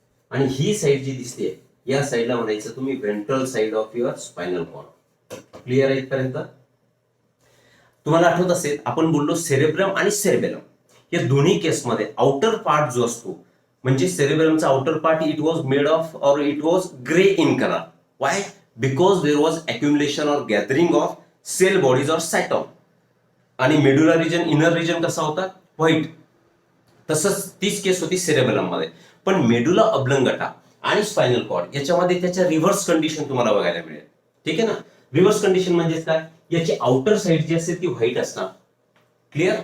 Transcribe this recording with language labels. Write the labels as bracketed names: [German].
[Marathi] आणि ही साईड जी दिसते या साईडला म्हणायचं तुम्ही [English] Ventral side of your spinal cord. [Marathi] Clear आहे इथपर्यंत? तुम्हाला आठवत असेल आपण बोललो सेरेब्रम आणि सेरेबेलम, या दोन्ही केसमध्ये आउटर पार्ट जो असतो, म्हणजे सेरेब्रमचा outer part [English] It was made of और it was grey in colour. Why? Because there was accumulation और gathering of cell bodies or cyton. [Marathi] आणि मेडुला रिजन, इनर रिजन कसा होता, व्हाईट. तसंच तीच केस होती सेरेबेलम मध्ये. पण मेडुला ऑब्लंगटा आणि स्पायनल कॉर्ड याच्यामध्ये त्याच्या रिव्हर्स कंडिशन तुम्हाला बघायला मिळेल. ठीक आहे ना? रिव्हर्स कंडिशन म्हणजे काय, याची आउटर साइड जी असेल ती व्हाईट असणार. क्लिअर?